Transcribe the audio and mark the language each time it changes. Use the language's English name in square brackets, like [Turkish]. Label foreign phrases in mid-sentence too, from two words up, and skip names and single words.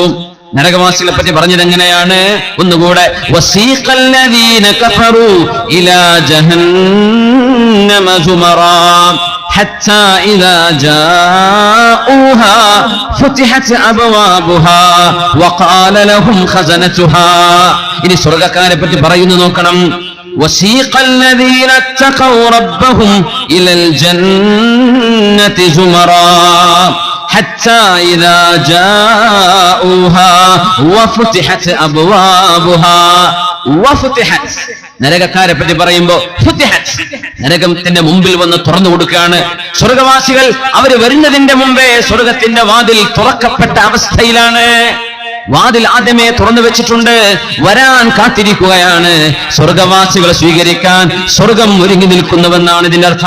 [Malayalam] നരകവാസികളെ പറ്റി പറഞ്ഞത് എങ്ങനെയാണ്? ഒന്നുകൂടെ, [Arabic] وسيق الذين كفروا إلى جهنم زمرا حتى إذا جاءوها فتحت أبوابها وقال لهم خزنتها. [Malayalam] ഇനി സ്വർഗ്ഗക്കാരെ പറ്റി പറയുന്നു, നോക്കണം. [Arabic] وسيق الذين اتقوا ربهم إلى الجنة زمرا حتى إذا جاءوها وفتحت أبوابها. وفتحت, [Malayalam] നരകക്കാരെ പറ്റി പറയുമ്പോ ഫുതിഹത്, നരകത്തിന്റെ മുമ്പിൽ വന്ന് തുറന്നു കൊടുക്കുകയാണ്. സ്വർഗവാസികൾ അവര് വരുന്നതിന്റെ മുമ്പേ സ്വർഗത്തിന്റെ വാതിൽ തുറക്കപ്പെട്ട അവസ്ഥയിലാണ്. വാതിൽ ആദ്യമേ തുറന്നു വെച്ചിട്ടുണ്ട്, വരാൻ കാത്തിരിക്കുകയാണ്. സ്വർഗവാസികളെ സ്വീകരിക്കാൻ സ്വർഗം ഒരുങ്ങി നിൽക്കുന്നുവെന്നാണ് ഇതിന്റെ അർത്ഥം.